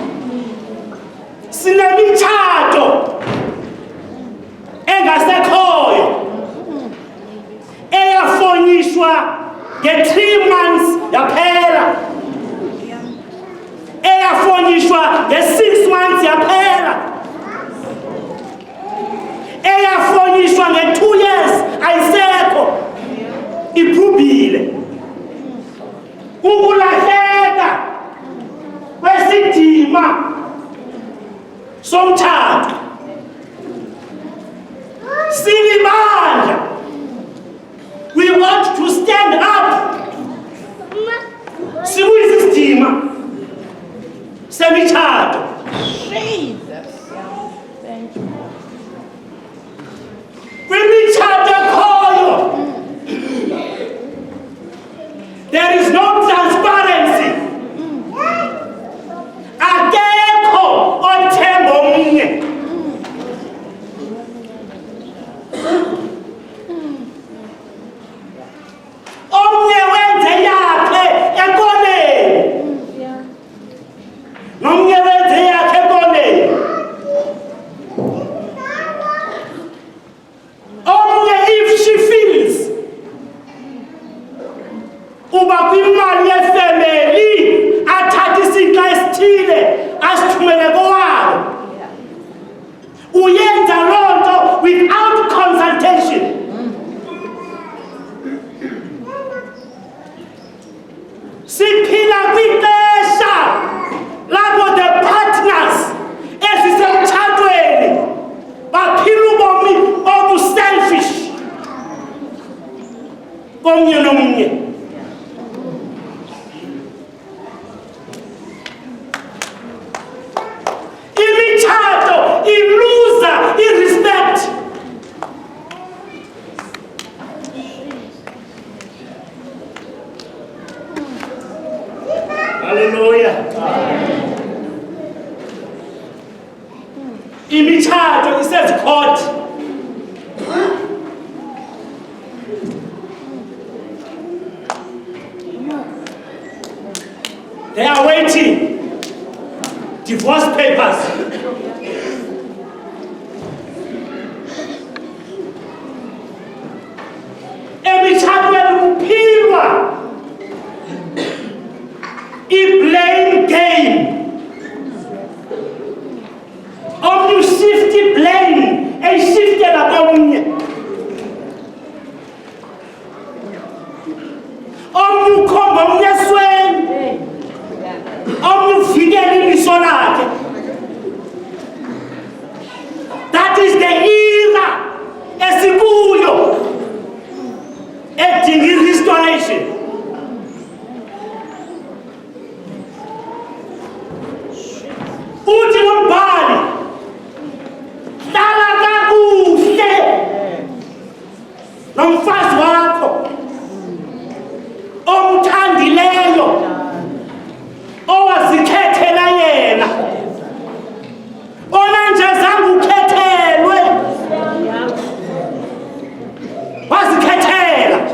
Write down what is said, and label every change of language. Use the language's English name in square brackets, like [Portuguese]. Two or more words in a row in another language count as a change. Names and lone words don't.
[Xhosa] Sinemitshato engasekhoyo eyafonyishwa nge-3 months yaphela, eyafonyishwa nge-6 months yaphela, eyafonyishwa nge-2 years ayisekho, iphubile. Ukulahleka kwesidima somtshato. Silibandla, [English] we want to stand up. [Xhosa] Sibuyisa isidima semitshato. Kwimitshato ekhoyo, [English] there is no transparency. [Xhosa] Akekho othemba omnye. Omnye wenze yakhe ekoneni, nomnye wenze yakhe ekoneni. Omnye, [English] if she feels [Xhosa] uba kwimali yefemeli athathe isixa esithile asithumele kowabo, uyenza loo nto [English] without consultation. [Xhosa] Siphila kwixesha lapho [English] the partners [Xhosa] ezisemtshatweni baphila ubomi obu-selfish komnye nomnye. Imitshato iluza i-respect. Hallelujah. Imitshato isezikhot. [English] They are waiting. Divorce papers. [Xhosa] Emitshatweni kuphilwa i- [English] blame game. [Xhosa] Omnye ushift i-blame eyishiftela komnye. Omnye ukhomba omnye esweni, omnye uvikela iliso lakhe. [English] That is the era [Xhosa] esikuyo edinga [English] i-restoration. [Xhosa] Uthi umbhali, hlala kakuhle nomfazi wakho omthandileyo, owazikhethela yena, onanje zange ukhethelwe, wazikhethela.